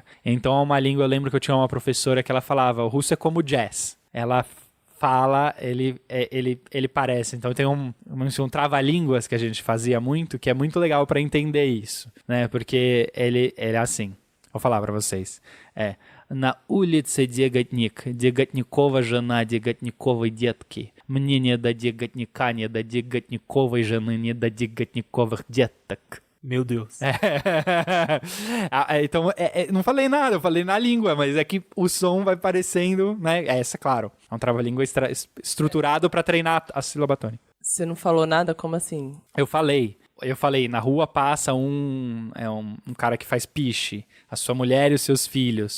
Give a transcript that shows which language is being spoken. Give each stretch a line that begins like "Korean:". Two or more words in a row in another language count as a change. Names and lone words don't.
Portuguese: Então, é uma língua, eu lembro que eu tinha uma professora que ela falava, o russo é como jazz. Ela fala, ele parece. Então, tem um trava-línguas que a gente fazia muito, que é muito legal para entender isso, né? Porque ele é assim. Vou falar para vocês.
Russian: На улице Деготник, Деготникова жена Деготниковой детки. Мне не до Деготника, не до Деготниковой жены, не до Деготниковых деток.
Portuguese: Meu Deus. Então, não falei nada, eu falei na língua, mas é que o som vai parecendo, né? Essa, claro, é um trava-língua estruturado para treinar a sílaba tônica. Você não falou nada? Como assim? Eu falei, eu falei, na rua passa um cara que faz piche, a sua mulher e os seus filhos.